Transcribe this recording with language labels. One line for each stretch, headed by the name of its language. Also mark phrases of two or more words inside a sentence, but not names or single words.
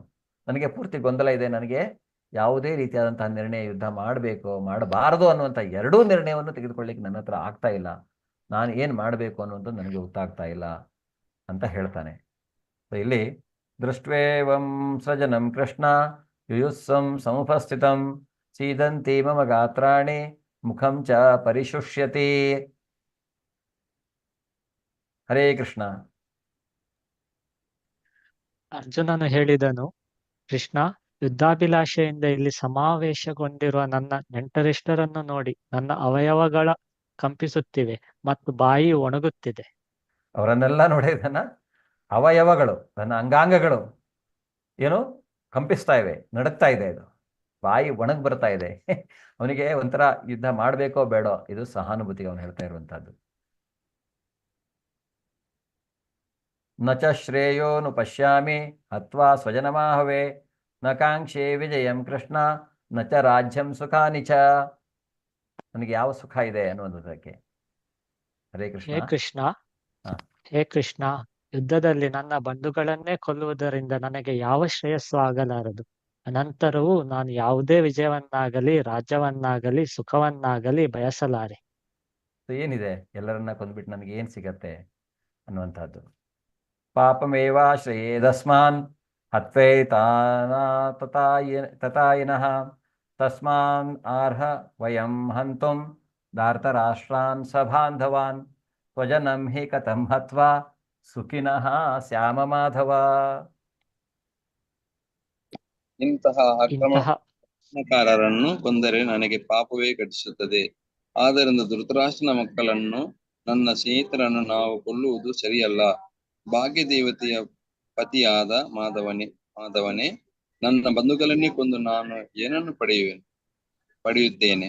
Kannada: ನನಗೆ ಪೂರ್ತಿ ಗೊಂದಲ ಇದೆ, ನನಗೆ ಯಾವುದೇ ರೀತಿಯಾದಂತಹ ನಿರ್ಣಯ ಯುದ್ಧ ಮಾಡಬೇಕು ಮಾಡಬಾರದು ಅನ್ನುವಂಥ 2 ನಿರ್ಣಯವನ್ನು ತೆಗೆದುಕೊಳ್ಳಿಕ್ಕೆ ನನ್ನ ಹತ್ರ ಆಗ್ತಾ ಇಲ್ಲ. ನಾನು ಏನು ಮಾಡಬೇಕು ಅನ್ನುವಂಥದ್ದು ನನಗೆ ಗೊತ್ತಾಗ್ತಾ ಇಲ್ಲ ಅಂತ ಹೇಳ್ತಾನೆ.
Sanskrit: ಇಲ್ಲಿ ದೃಷ್ಟ್ವೇವಂ ಸಜನಂ ಕೃಷ್ಣ ಯುಯುತ್ಸಂ ಸಮುಪಸ್ಥಿತಂ ಸೀದಂತಿ ಮಮ ಗಾತ್ರಾಣಿ ಮುಖಂ ಚ ಪರಿಶುಷ್ಯತಿ. ಹರೇ ಕೃಷ್ಣ.
Kannada: ಅರ್ಜುನನು ಹೇಳಿದನು, ಕೃಷ್ಣ, ಯುದ್ಧಾಭಿಲಾಷೆಯಿಂದ ಇಲ್ಲಿ ಸಮಾವೇಶಗೊಂಡಿರುವ ನನ್ನ ನೆಂಟರಿಷ್ಟರನ್ನು ನೋಡಿ ನನ್ನ ಅವಯವಗಳ ಕಂಪಿಸುತ್ತಿವೆ ಮತ್ತು ಬಾಯಿ ಒಣಗುತ್ತಿದೆ. ಅವರನ್ನೆಲ್ಲ ನೋಡಿದನ ಅವಯವಗಳು, ನನ್ನ ಅಂಗಾಂಗಗಳು ಏನು ಕಂಪಿಸ್ತಾ ಇವೆ, ನಡುಗ್ತಾ ಇದೆ. ಇದು ಬಾಯಿ ಒಣಗ್ ಬರ್ತಾ ಇದೆ. ಅವನಿಗೆ ಒಂಥರ ಯುದ್ಧ ಮಾಡಬೇಕೋ ಬೇಡೋ, ಇದು ಸಹಾನುಭೂತಿಗೆ ಅವನು ಹೇಳ್ತಾ ಇರುವಂತಹದ್ದು.
Sanskrit: ನ ಚ ಶ್ರೇಯೋನು ಪಶ್ಯಾಮಿ ಹತ್ವಾ ಸ್ವಜನಮಾಹವೇ ನ ಕಾಂಕ್ಷೆ ವಿಜಯಂ ಕೃಷ್ಣ ನ ಚ ರಾಜ್ಯಂ ಸುಖಾನಿ ಚ.
Kannada: ನನಗೆ ಯಾವ ಸುಖ ಇದೆ ಅನ್ನುವಂಥದ್ದಕ್ಕೆ.
Sanskrit: ಹರೇ ಕೃಷ್ಣ.
Kannada: ಹೇ ಕೃಷ್ಣ, ಯುದ್ಧದಲ್ಲಿ ನನ್ನ ಬಂಧುಗಳನ್ನೇ ಕೊಲ್ಲುವುದರಿಂದ ನನಗೆ ಯಾವ ಶ್ರೇಯಸ್ಸು ಆಗಲಾರದು. ಅನಂತರವೂ ನಾನು ಯಾವುದೇ ವಿಜಯವನ್ನಾಗಲಿ ರಾಜ್ಯವನ್ನಾಗಲಿ ಸುಖವನ್ನಾಗಲಿ ಬಯಸಲಾರೆ. ಏನಿದೆ? ಎಲ್ಲರನ್ನ ಕೊಂದ್ಬಿಟ್ಟು ನನಗೆ ಏನು ಸಿಗತ್ತೆ ಅನ್ನುವಂಥದ್ದು.
Sanskrit: ಪಾಪಮೇವಾಶ್ರಯೇದಸ್ಮಾನ್ ಹತ್ವೇ ತತಾಯಿನಃ ತಸ್ಮಾನ್ ಆರ್ಹ ವಯಂ ಹಂತುಂ ಧಾರ್ತರಾಷ್ಟ್ರಾನ್ ಸಬಾಂಧವಾನ್ ಸ್ವಜನಂ ಹಿ ಕಥಂ ಹತ್ವಾ ಸುಖಿನಃ ಶ್ಯಾಮ ಮಾಧವ.
Kannada: ಇಂತಹ ಇಂತಹ ಆಕ್ರಮಣಕಾರರನ್ನು ಕೊಂದರೆ ನನಗೆ ಪಾಪವೇ ಘಟಿಸುತ್ತದೆ. ಆದ್ದರಿಂದ ಧೃತರಾಷ್ಟ್ರನ ಮಕ್ಕಳನ್ನು, ನನ್ನ ಸ್ನೇಹಿತರನ್ನು ನಾವು ಕೊಲ್ಲುವುದು ಸರಿಯಲ್ಲ. ಭಾಗ್ಯದೇವತೆಯ ಪತಿಯಾದ ಮಾಧವನೇ, ನನ್ನ ಬಂಧುಗಳನ್ನೇ ಕೊಂದು ನಾನು ಏನನ್ನು ಪಡೆಯುತ್ತೇನೆ?